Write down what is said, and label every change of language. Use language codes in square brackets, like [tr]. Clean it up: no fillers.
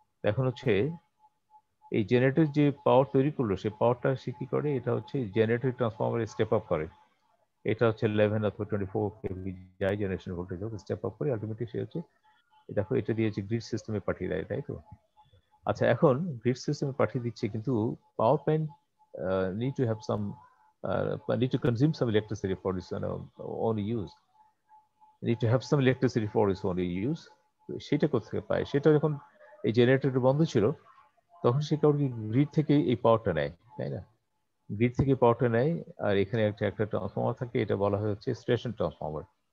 [bn] এখন হচ্ছে এই জেনারেটর যে পাওয়ার তৈরি করলো, সেই পাওয়ারটা সে কি করে, এটা হচ্ছে জেনারেটর ট্রান্সফরমারে স্টেপ আপ করে। এটা হচ্ছে 11 অথবা 24 কেভি যাই জেনারেশন ভোল্টেজ হোক, স্টেপ আপ করে আলটিমেটলি সে হচ্ছে দেখো এটা দিয়ে হচ্ছে গ্রিড সিস্টেমে পাঠিয়ে দেয়, তাই তো? আচ্ছা, এখন গ্রিড সিস্টেমে পাঠিয়ে দিচ্ছে, কিন্তু power plant [en] need to have some need to consume some electricity for its own use, need to have some electricity for its own use। [bn] সেটা কোথা পায়? সেটা যখন এই জেনারেটর বন্ধ ছিল, তখন সে কাউকে গ্রিড থেকে এই পাওয়ারটা নেয়, তাই না? গ্রিড থেকে পাওয়ারটা নেয়, আর এখানে একটা ট্রান্সফর্মার থাকে, এটা বলা হয় হচ্ছে স্টেশন ট্রান্সফর্মার।